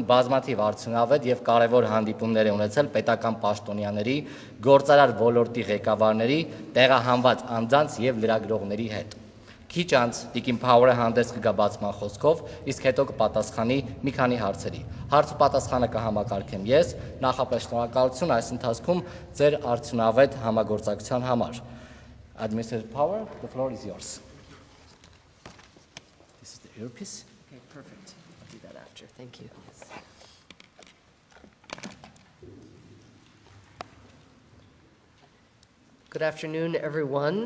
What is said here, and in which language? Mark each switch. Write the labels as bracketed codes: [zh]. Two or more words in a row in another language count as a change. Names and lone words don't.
[hy] բազմաթիվ արդյունավետ եւ կարեւոր հանդիպումներ է ունեցել պետական պաշտոնյաների, գործարար ոլորտի ղեկավարների, տեղահանված անձանց եւ լրագրողների հետ։ Քիչ անց Տիկին Power-ը հանդես կգա բացման խոսքով, իսկ հետո կպատասխանի մի քանի հարցերի։ Հարց ու պատասխանը կհամակարգեմ ես, նախապես շնորհակալություն այս ընթացքում ձեր արդյունավետ համագործակցության համար։ [en] Administrator Power, the floor is yours. This is the earpiece. Okay, perfect. I'll do that after. Thank you. Good afternoon, everyone.